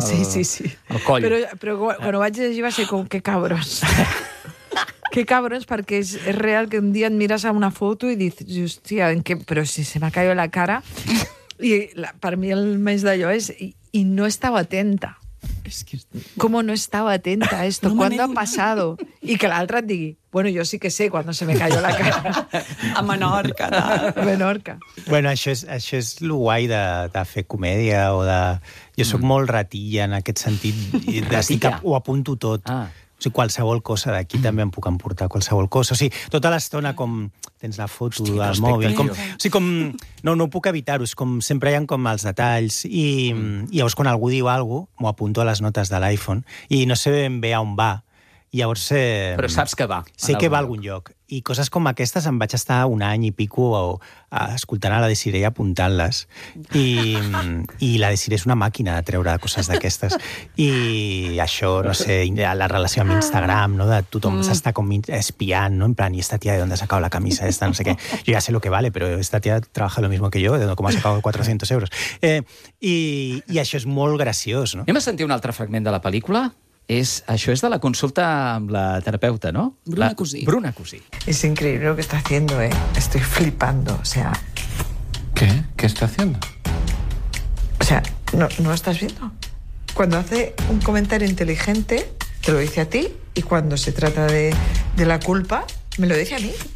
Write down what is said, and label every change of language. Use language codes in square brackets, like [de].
[ca] Sí. El coll. Però quan ho vaig llegir va ser com, que cabros. Que cabros, perquè és real que un dia et mires a una foto i dius, hòstia, però si se m'ha caigut la cara. I per mi el més d'allò és, i no estava atenta. [es] es que... ¿Cómo no estaba atenta a esto? No, ¿cuándo ha pasado? [ca] I que l'altra et digui, bueno, jo sí que sé quan [es] se me cayó la cara. [ca] A Menorca. A Menorca. Bueno, això és lo guai de fer comèdia o de... Jo sóc molt ratilla en aquest sentit. Ratilla? Ho apunto tot. Ah. O sigui, qualsevol cosa d'aquí també em puc emportar, qualsevol cosa. O sigui, tota l'estona com tens la foto del mòbil... Com, o sigui, com, no puc evitar-ho, és com sempre hi ha com els detalls i llavors quan algú diu alguna cosa, m'ho apunto a les notes de l'iPhone i no sé ben bé on va. Llavors, però saps que va. Sé que va a algun lloc. I coses com aquestes em vaig estar un any i pico a escoltant a la Desiree apuntant-les. I la Desiree és una màquina de treure coses d'aquestes. I això, no sé, la relació amb Instagram, no? De tothom s'està com espiant, no? En plan, i [es] esta tia de on ha sacado la camisa esta, [ca] no sé què. Jo ja sé [es] lo que vale, [ca] però [es] esta tia trabaja lo mismo que yo, de com ha sacado 400 euros. [ca] I això és molt graciós, no? Anem a sentir un altre fragment de la pel·lícula? Es, això és de la consulta amb la terapeuta, [es] ¿no? [ca] Bruna Cusí. [es] Es increíble lo que está haciendo, ¿eh? Estoy flipando, o sea... ¿Qué? ¿Qué está haciendo? O sea, ¿no estás viendo? Cuando hace un comentario inteligente, te lo dice a ti, y cuando se trata de la culpa, me lo dice a mí.